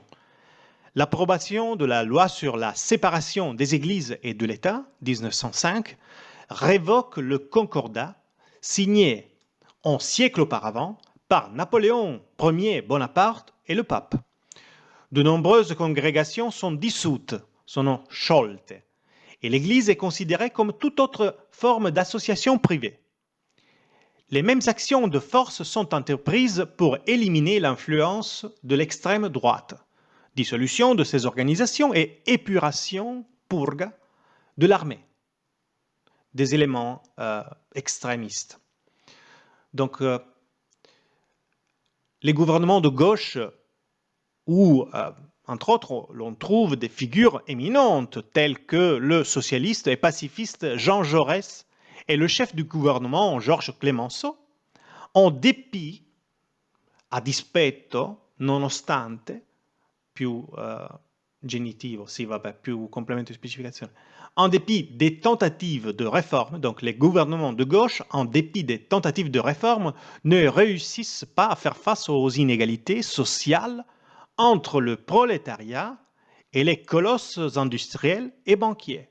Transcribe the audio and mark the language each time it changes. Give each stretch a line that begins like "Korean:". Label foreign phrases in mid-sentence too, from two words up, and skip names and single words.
French: L'approbation de la loi sur la séparation des églises et de l'État, 1905, révoque le concordat signé un siècle auparavant par Napoléon Ier Bonaparte et le pape. De nombreuses congrégations sont dissoutes,
Italian: sono sciolte,
French: et l'Église est considérée comme toute autre forme d'association privée. Les mêmes actions de force sont entreprises pour éliminer l'influence de l'extrême droite, dissolution de ces organisations et épuration, purga, de l'armée, des éléments extrémistes. Donc, les gouvernements de gauche, où, entre autres, l'on trouve des figures éminentes telles que le socialiste et pacifiste Jean Jaurès et le chef du gouvernement Georges Clemenceau, en dépit,
Italian: a dispetto, nonostante, più genitivo, sì, vabbè, più complemento di specificazione,
French: en dépit des tentatives de réforme, donc les gouvernements de gauche, en dépit des tentatives de réforme, ne réussissent pas à faire face aux inégalités sociales entre le prolétariat et les colosses industriels et banquiers.